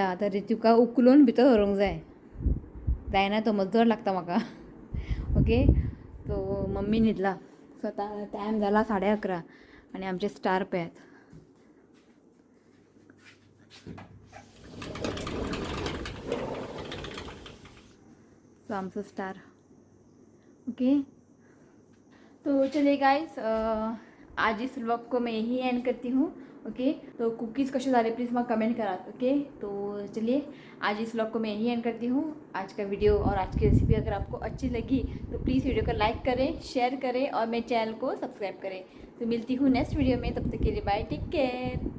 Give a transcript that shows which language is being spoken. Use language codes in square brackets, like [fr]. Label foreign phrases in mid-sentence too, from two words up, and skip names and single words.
[kok] आतां रितुका उखलून भितर व्हरूंक जायना तो मज्जर लागता म्हाका. ओके, तो मम्मी न्हिदला. सो आतां टायम जाला 11:30 आनी आमचे स्टार पळयात. सो आमचो स्टार. [hi] ओके, तो चलिए गाइस, आज इस व्लॉग को मैं यही एंड करती हूँ. [kok] ओके, तो कुकीज़ कशे झाले प्लीज़ मैं कमेंट करा. [hi] ओके, तो चलिए आज इस व्लॉग को मैं यही एंड करती हूँ. आज का वीडियो और आज की रेसिपी अगर आपको अच्छी लगी तो प्लीज़ वीडियो को लाइक करें, शेयर करें और मेरे चैनल को सब्सक्राइब करें. तो मिलती हूँ [en] next video [hi] में. तब तक के लिए बाय, [en] take care.